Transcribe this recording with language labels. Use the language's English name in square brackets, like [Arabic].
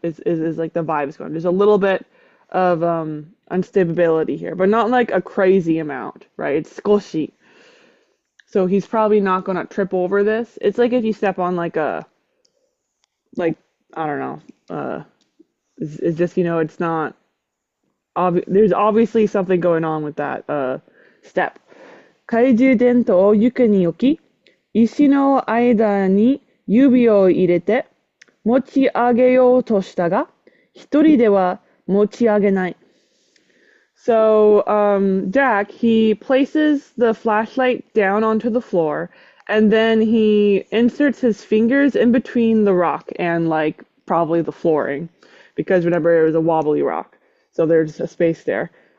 [English] Is like the vibe's going. There's a little bit of unstability here, but not like a crazy amount, right? It's skoshi. So he's probably not gonna trip over this. It's like if you step on like I don't know. It's just it's not. There's obviously something going on with that step. [Japanese] 懐中電灯を床に置き、石の間に指を入れて持ち上げようとしたが、一人では持ち上げない。 [English] So Jack, he places the flashlight down onto the floor, and then he inserts his fingers in between the rock and like probably the flooring, because remember it was a wobbly rock, so there's a space there.